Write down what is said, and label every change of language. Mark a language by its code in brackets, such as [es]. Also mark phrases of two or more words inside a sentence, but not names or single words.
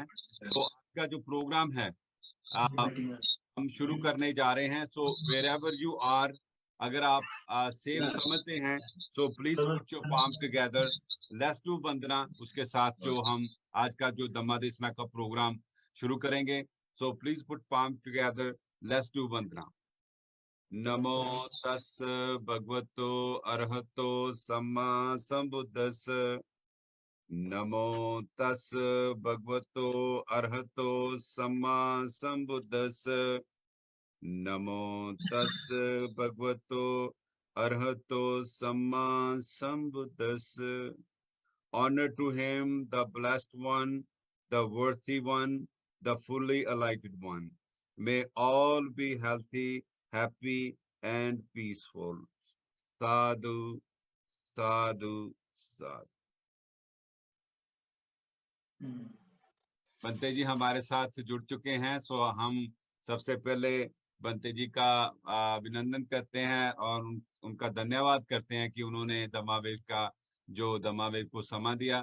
[hi] तो आज का जो प्रोग्राम है हम शुरू करने जा रहे हैं। [en] so wherever you are, [hi] अगर आप सेफ समझते हैं, [en] so please put your palm together, let's do vandana. [hi] उसके साथ जो हम आज का जो दम्मा देशना का प्रोग्राम शुरू करेंगे, [en] so please put palm together, let's do vandana. [pi] नमो तस् भगवतो अरहतो सम्मा संबुद्धस। नमो तस् भगवतो अरहतो सम्मा संबुद्धस। नमो तस् भगवतो अरहतो सम्मा संबुद्धस। [en] Honor to him, the blessed one, the worthy one, the fully enlightened one. May all be healthy, happy, and peaceful. [pi] Sadhu, sadhu, sadhu. [hi] बंते जी हमारे साथ जुड़ चुके हैं। सो हम सबसे पहले बंते जी का अभिनंदन करते हैं और उनका धन्यवाद करते हैं कि उन्होंने दमावेव का जो दमावेव को समा दिया।